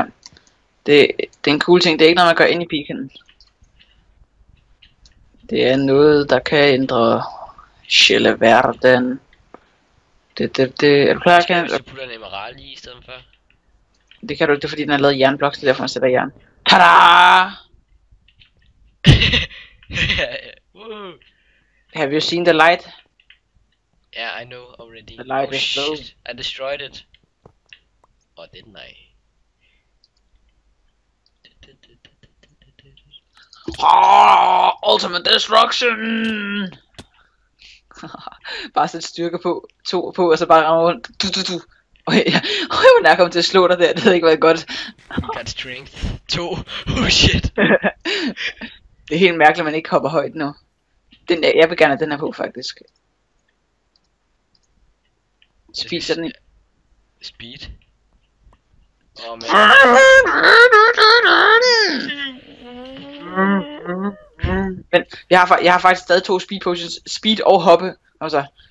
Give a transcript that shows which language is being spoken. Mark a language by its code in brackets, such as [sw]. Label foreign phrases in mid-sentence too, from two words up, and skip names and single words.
[da] Det er en cool ting, det er ikke noget, man gør ind i beaconen. Det er noget, der kan ændre hele verden. Er du klar, Kan du putte en emerald i stedet for? Det kan du ikke, det er fordi den er lavet jernbloks, det er derfor man sætter jern. [en] Tada! Have you seen the light? Yeah, I know already. The light is low. I destroyed it. Or didn't I? Ultimate destruction! [da] Bare sæt styrke på, 2 på, og så bare ramme rundt. Jeg var nær kommet til at slå dig der, det havde ikke været godt. [en] Got strength 2. Oh shit. [da] Det er helt mærkeligt, at man ikke hopper højt nu. Jeg vil gerne have den her på, faktisk. Speed, sådan en. Speed? Men jeg har faktisk stadig 2 [en] speed potions, [da] speed og hoppe, og så...